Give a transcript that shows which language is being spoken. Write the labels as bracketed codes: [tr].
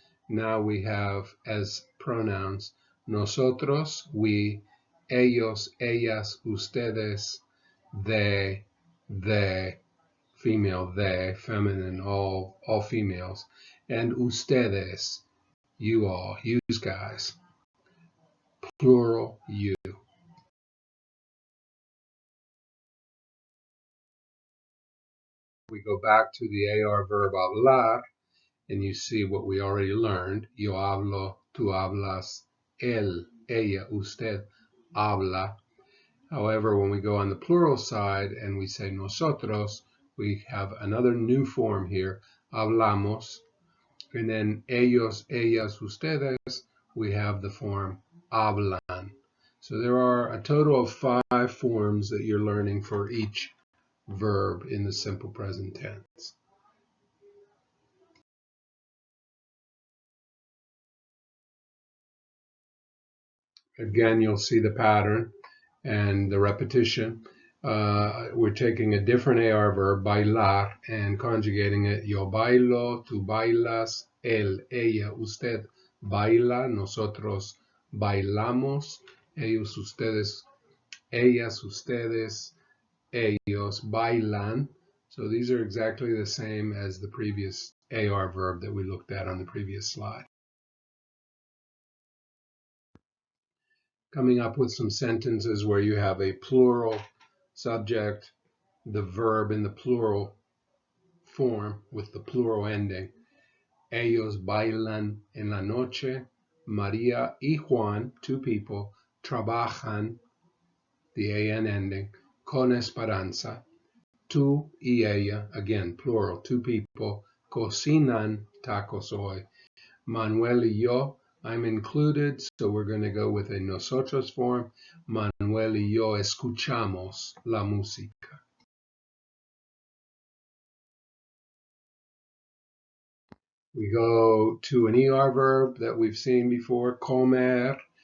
[en] Now we have as pronouns [es] nosotros, [en] we, [es] ellos, ellas, ustedes, [en] they, female, they, feminine, all females, and [es] ustedes, [en] you all, you guys, plural, you. We go back to the AR verb hablar, and you see what we already learned. [es] Yo hablo, tú hablas, él, ella, usted habla. [en] However, when we go on the plural side and we say nosotros, we have another new form here, hablamos. And then [es] ellos, ellas, ustedes, [en] we have the form hablan. So there are a total of 5 forms that you're learning for each verb in the simple present tense. Again, you'll see the pattern and the repetition. we're taking a different AR verb, bailar, and conjugating it. [es] Yo bailo, tú bailas, él, ella, usted baila, nosotros bailamos, ellos, ustedes, ellas, ustedes, ellos bailan. [en] So these are exactly the same as the previous AR verb that we looked at on the previous slide. Coming up with some sentences where you have a plural subject, the verb in the plural form with the plural ending. [es] Ellos bailan en la noche. María y Juan, [en] two people, [es] trabajan, [en] the AN ending, [es] con esperanza. Tú y ella, [en] again, plural, two people, [es] cocinan tacos hoy. Manuel y yo, [en] I'm included, so we're going to go with a nosotros form. [es] Manuel y yo escuchamos la música. [en] We go to an ER verb that we've seen before, comer.